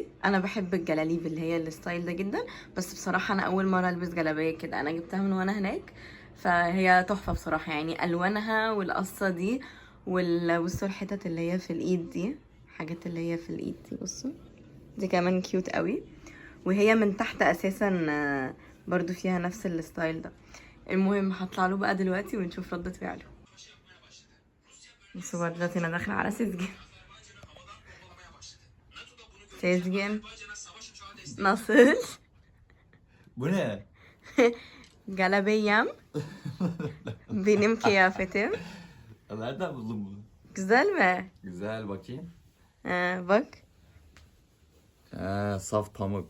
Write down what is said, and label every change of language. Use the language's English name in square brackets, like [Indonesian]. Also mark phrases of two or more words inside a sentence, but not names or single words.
[Arabic] انا بحب الجلاليب اللي هي الستايل ده جدا، بس بصراحه انا اول مره البس جلابيه كده، انا جبتها من وانا هناك، فهي تحفه بصراحه، يعني الوانها والقصه دي بصوا الحتت اللي هي في الايد دي، حاجات اللي هي في الايد دي، بصوا دي كمان كيوت قوي، وهي من تحت اساسا برضو فيها نفس الستايل ده. المهم هطلع له بقى دلوقتي ونشوف ردة فعله. بصوا بقى دلوقتي انا داخله على سيزجين. [Turkish] سيزجين nasıl? Bu ne? Galabeyem. Benim kıyafetim. Nereden buldun bunu? Güzel mi? Güzel bakayım. Bak. Saf pamuk.